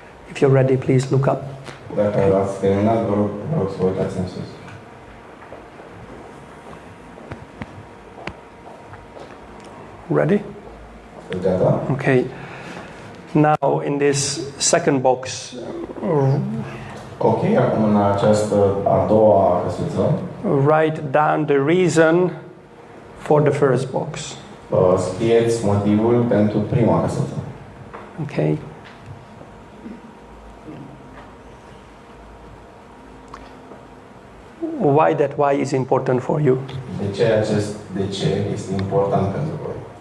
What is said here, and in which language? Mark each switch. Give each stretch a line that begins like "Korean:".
English: If you're ready, please look up.
Romanian: Dacă ați terminat, vă rog să vă uitați în sus.
English: Ready?
Romanian: Gata?
English: Okay. Now in this second box,
Romanian: Ok, acum în această a doua căsuță,
English: write down the reason for the first box.
Romanian: scrieți motivul pentru prima căsuță.
English: Okay? Why that why is important for you?
Romanian: De ce acest de ce este important pentru voi?